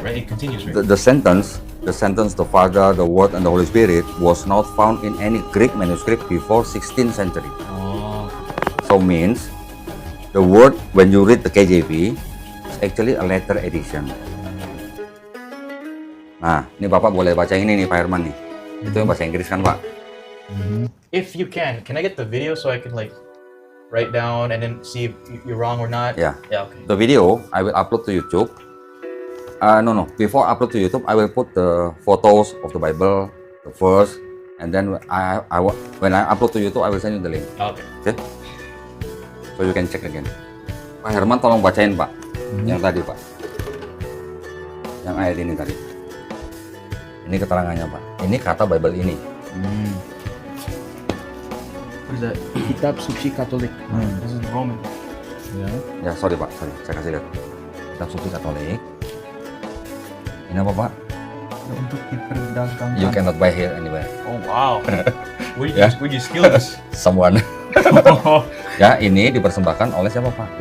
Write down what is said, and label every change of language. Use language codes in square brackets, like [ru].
[en] Right. It continues, right? the sentence, the Father, the Word, and the Holy Spirit was not found in any Greek manuscript before 16th century. Oh. So means the word when you read the KJV is actually a letter edition. [id] Nah, ini Bapak boleh baca ini nih Pak Herman nih. Itu yang bahasa Inggris kan Pak? [en] If you can I get the video so I can like write down and then see if you're wrong or not? Yeah. Yeah, okay. The video I will upload to YouTube. No. Before I upload to YouTube, I will put the photos of the Bible, the verse, and then when I upload to YouTube, I will send you the link. Okay. Okay? So you can check again. [id] Pak Herman, tolong bacain Pak. Yang tadi Pak. Yang ayat ini tadi. Ini keterangannya Pak. Ini kata Bible ini. [en] What is that? Kitab Suci Katolik. This is Roman. Yeah. [id] Ya, sorry Pak. Sorry. Saya kasih lihat. Kitab Suci Katolik. Ini apa Pak? Untuk diperdagangkan. [en] You cannot buy here anywhere. Oh wow. Where'd Yeah. you steal this? Someone. [id] Ya, ini dipersembahkan oleh siapa Pak?